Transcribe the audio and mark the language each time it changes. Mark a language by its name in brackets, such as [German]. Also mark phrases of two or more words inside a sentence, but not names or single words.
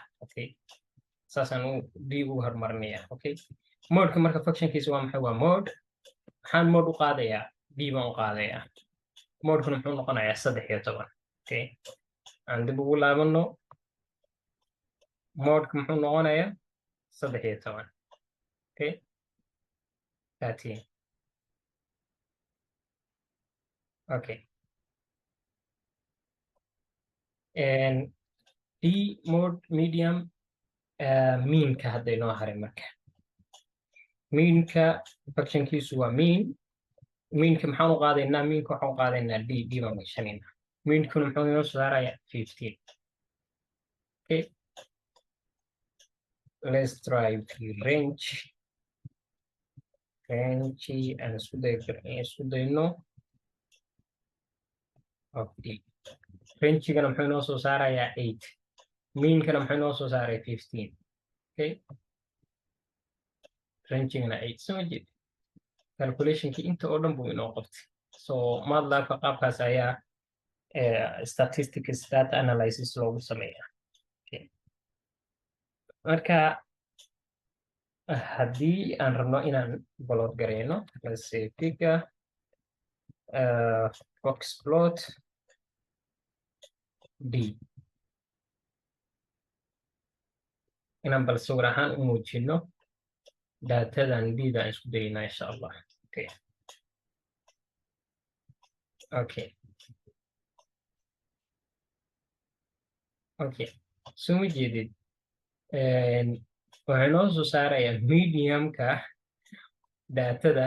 [Somali] Okay, saasaan d ugu hormarinayaa. Okay, modeka marka functionkiisa waa maxay? Waa mode. maxaan mode u qaadayaa? d baan u qaadayaa. modekuna muxuu noqonayaa 13. Okay, aan dib ugu laabano modeka muxuu noqonayaa 13. Okay, 13. [English] Okay, and d mode medium [Somali] meanka hadday noo haray. marka meanka functionkiisu waa meanka maxaan u qaadaynaa? meanka waxaan u qaadaynaa d baan gashanaynaa. meankuna muxuu inoo soo saarayaa 15. [English] Okay, let's try to range and [Somali] isku dayno [English] of d. [Somali] rangegana muxuu inoo soo saarayaa 8. meankana muxuu inoo soo saaraya 15. Okay, rangegana 8. soo jeed calculationkii inta oo dhan buu inoo qabtay. So MATLAB-ka qaabkaas ayaa [English] statistics data analysis [Somali] loogu sameeyaa. Okay, marka haddii aan rabno inaan plot gareyno, [English] let's say figure box plot d [Somali] inaan bal sawir ahaan u muujino datadan d-da aan isku daynaa insha Allah. Okay, okay, okay, soo ma jeedid waxay noo soo saarayaa mediumka datadan.